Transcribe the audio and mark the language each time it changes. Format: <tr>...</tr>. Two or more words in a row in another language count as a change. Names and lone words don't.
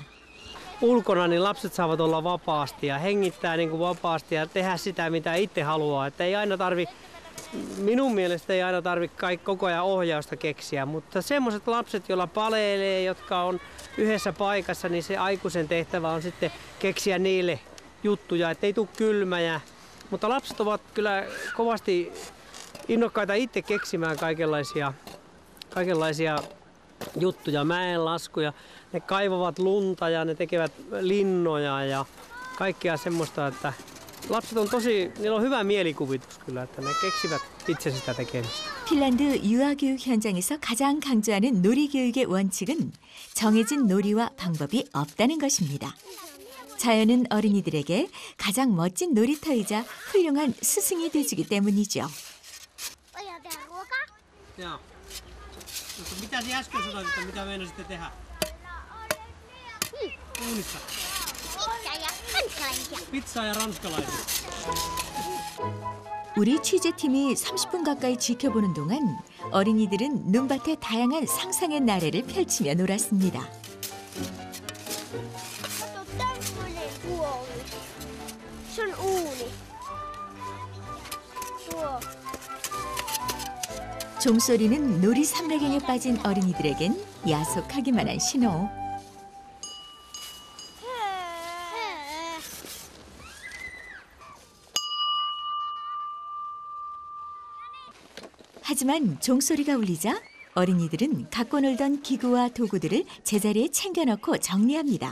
<fi>Ulkona niin lapset saavat olla vapaasti ja hengittää niin kuin vapaasti ja tehdä sitä, mitä itse haluaa. Että ei aina minun mielestä ei aina tarvitse koko ajan ohjausta keksiä, mutta semmoiset lapset, joilla paleilee, jotka on yhdessä paikassa, niin se aikuisen tehtävä on sitten keksiä niille juttuja, ettei tule kylmä. Mutta lapset ovat kyllä kovasti innokkaita itse keksimään kaikenlaisia juttuja, mäenlaskuja. Ne kaivavat lunta ja ne tekevät linnoja ja kaikkea semmoista, että lapset on niillä on hyvä mielikuvitus kyllä, että ne keksivät itse sitä tekemistä.</fi> <ko>핀란드 유아교육 현장에서 가장 강조하는 놀이교육의 원칙은 정해진 놀이와 방법이 없다는 것입니다. 자연은 어린이들에게 가장 멋진 놀이터이자 훌륭한 스승이 돼주기 때문이죠.</ko> <fi>Joo. Mitä sinä äsken sanoit, että mitä meinasitte tehdä? Uunissa. Pizzaa ja ranskalaisia.</fi> <ko>우리 취재팀이 30분 가까이 지켜보는 동안 어린이들은 눈밭에 다양한 상상의 나래를 펼치며 놀았습니다.</ko> <fi>Se on uuni. Tuo.</fi> <ko>종소리는 놀이 삼락행에 빠진 어린이들에겐 야속하기만 한 신호. 하지만 종소리가 울리자 어린이들은 갖고 놀던 기구와 도구들을 제자리에 챙겨넣고 정리합니다.</ko>